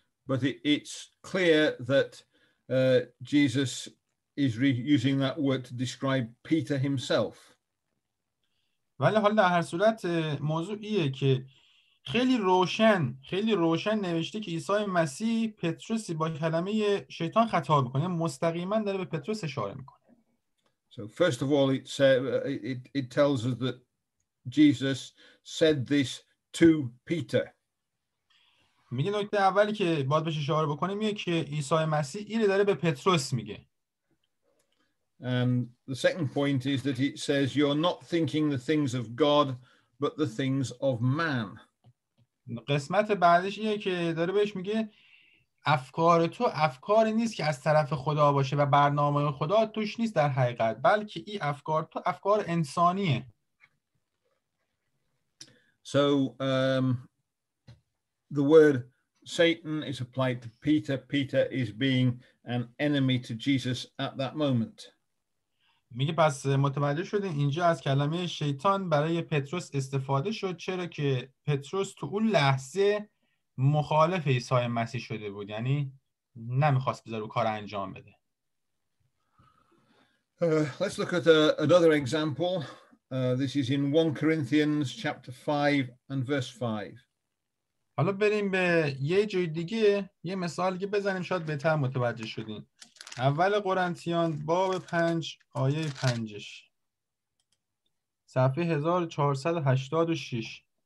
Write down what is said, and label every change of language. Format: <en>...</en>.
<en>But it's clear that Jesus is using that word to describe Peter himself.</en> <fa>ولی حالا در هر صورت موضوع ایه که خیلی روشن نوشته که عیسی مسیح پتروسی با کلمه شیطان خطاب میکنه، مستقیما داره به پتروس اشاره میکنه.</fa> <en>So first of all, it tells us that Jesus said this to Peter.</en> <fa>میگه نکته اولی که باید بهش اشاره بکنیم میگه که عیسی مسیح اینو داره به پتروس میگه.</fa> <en>And the second point is that it says you're not thinking the things of God but the things of man.</en> <fa>قسمت بعدش اینه که داره بهش میگه افکار تو افکاری نیست که از طرف خدا باشه و برنامه خدا توش نیست در حقیقت، بلکه این افکار تو افکار انسانیه.</fa> <en>So the word Satan is applied to Peter. Peter is being an enemy to Jesus at that moment.</en> <fa>میگه پس متوجه شدین اینجا از کلمه شیطان برای پتروس استفاده شد، چرا که پتروس تو اون لحظه مخالف عیسی مسیح شده بود، یعنی نمیخواست بذاره کار انجام بده.</fa> <en>Let's look at another example. This is in 1 Corinthians chapter 5 and verse 5.</en> <fa>حالا بریم به یه جای دیگه، یه مثال که بزنیم شاید بهتر متوجه شدین. اول قرنتیان باب 5 آیه 5 صفحه 1486.</fa>